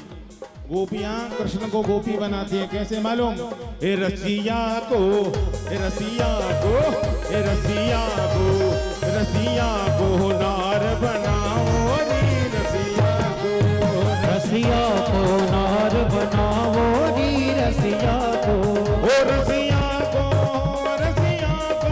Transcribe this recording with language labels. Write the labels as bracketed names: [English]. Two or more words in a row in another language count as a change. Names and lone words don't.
[Hindi] गोपियां कृष्ण को गोपी बनाती हैं। कैसे मालूम? [Braj] ए रसिया को, ए रसिया को, ए रसिया को, रसिया को नार बनाओ नी, रसिया को, रसिया को नार बनावो री, रसिया को, ओ रसिया को, रसिया को,